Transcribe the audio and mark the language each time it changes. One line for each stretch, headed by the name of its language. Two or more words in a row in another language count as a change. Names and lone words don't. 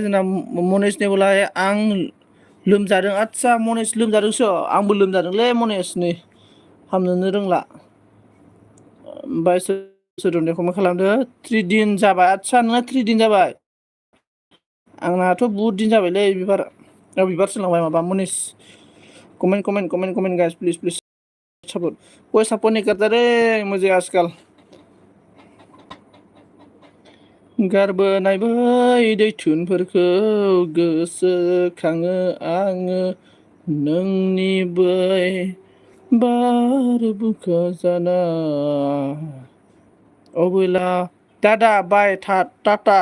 Bodo: जोंना मनिसनि बोला आं लोमजादों आदसा मनिस लोमजादोंसो आंबो लोमजादोंलै मनिस नै हामनोनो रोंला ओमफ्राय सोर मा खालामदो 3 दिन जाबाय आदसा नोंना 3 दिन जाबाय आंनाथ' बुहुद दिन जाबायलै बिबार सोलांबाय माबा मनिस
English: comment guys please support
Hindi: कोई सापर्ट नहीं करता रे मुझे आजकल
Bodo: गारबोनाय बै दैथुनफोरखौ गोसोखाङो आङो नोंनि बै बार बुखा जाना अबोला दादा
English: bye tata